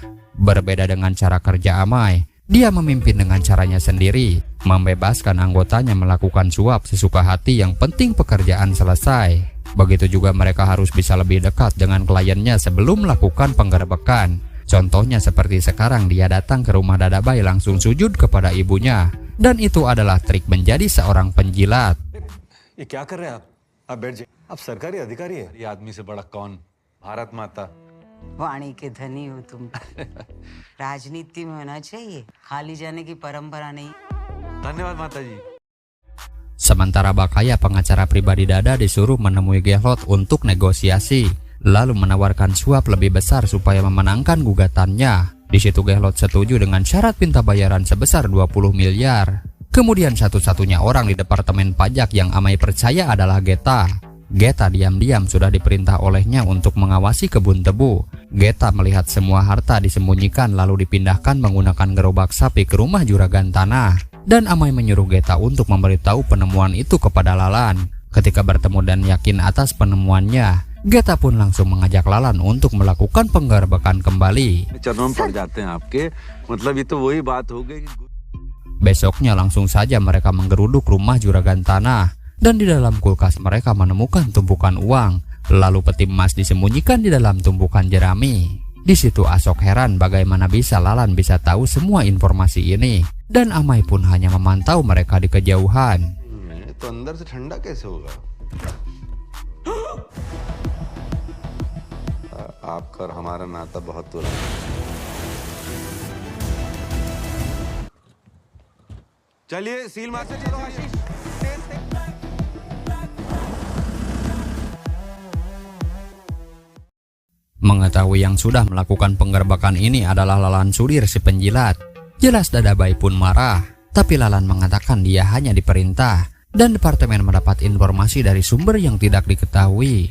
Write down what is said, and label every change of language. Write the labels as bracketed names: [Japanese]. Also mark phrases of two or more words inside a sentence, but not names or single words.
[Indonesian] Berbeda dengan cara kerja Amai, dia memimpin dengan caranya sendiri, membebaskan anggotanya melakukan suap sesuka hati, yang penting pekerjaan selesai. Begitu juga mereka harus bisa lebih dekat dengan kliennya sebelum melakukan penggerbekan. Contohnya seperti sekarang dia datang ke rumah Dadabai langsung sujud kepada ibunya, dan itu adalah trik menjadi seorang penjilat. [Hindi] ये क्या कर रहे हैं आप बैठ जाइए। आप सरकारी अधिकारी हैं। ये आदमी से बड़ा कौन? भारत माता। वाणी के धनी हो तुम। राजनीति में होना चाहिए, खाली जाने की परंपरा नहीं। धन्यवाद माता जी। [Indonesian] Sementara Bakaya, pengacara pribadi Dada, disuruh menemui Gehlot untuk negosiasi, lalu menawarkan suap lebih besar supaya memenangkan gugatannya. Di situ Gehlot setuju dengan syarat minta bayaran sebesar 20 miliar. Kemudian satu-satunya orang di departemen pajak yang Amai percaya adalah Geta. Geta diam-diam sudah diperintah olehnya untuk mengawasi kebun tebu. Geta melihat semua harta disembunyikan lalu dipindahkan menggunakan gerobak sapi ke rumah juragan tanah. Dan Amai menyuruh Geta untuk memberitahu penemuan itu kepada Lalan. Ketika bertemu dan yakin atas penemuannya, Geta pun langsung mengajak Lalan untuk melakukan penggerbekan kembali. [Hindi] चरणों में पड़ जाते हैं आपके, मतलब ये तो वही बात हो गई। [Indonesian] Besoknya langsung saja mereka menggeruduk rumah juragan tanah, dan di dalam kulkas mereka menemukan tumpukan uang, lalu peti emas disembunyikan di dalam tumpukan jerami. Di situ Asok heran bagaimana bisa Lalan bisa tahu semua informasi ini, dan Amai pun hanya memantau mereka di kejauhan. [Hindi] तो अंदर से ठंडा कैसे होगा? आपका और हमारा नाता बहुत पुराना है। चलिए सील मार से चलो आशीष। [Indonesian] Mengetahui yang sudah melakukan penggerbekan ini adalah Lalan Sudir si penjilat, jelas Dadabai pun marah. Tapi Lalan mengatakan dia hanya diperintah, dan departemen mendapat informasi dari sumber yang tidak diketahui.